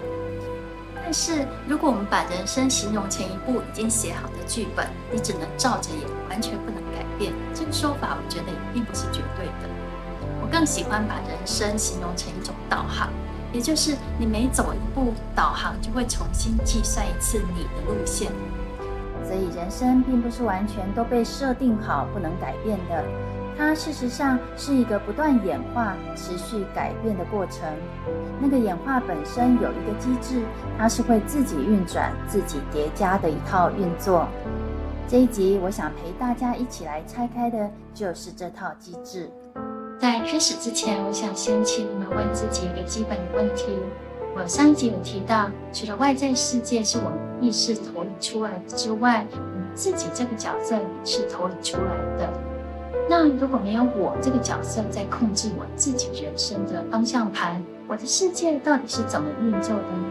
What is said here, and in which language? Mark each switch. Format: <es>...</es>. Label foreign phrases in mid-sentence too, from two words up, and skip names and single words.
<zh>但是如果我們把人生形容成一部已經寫好的劇本，你只能照着演，完全不能改变，這個說法我覺得也並不是絕對的。我更喜歡把人生形容成一種導航，也就是你每走一步，導航就會重新計算一次你的路線。所以人生並不是完全都被設定好不能改變的，它事實上是一個不斷演化、持續改變的過程。那個演化本身有一個機制，它是會自己運轉、自己疊加的一套運作。這一集我想陪大家一起來拆開的就是這套機制。在開始之前，我想先請你們問自己一個基本的問題。我上一集有提到，除了外在世界是我們意識投影出來的之外，我們自己這個角色也是投影出來的。那如果沒有我這個角色在控制我自己人生的方向盤，我的世界到底是怎麼運作的呢？</zh>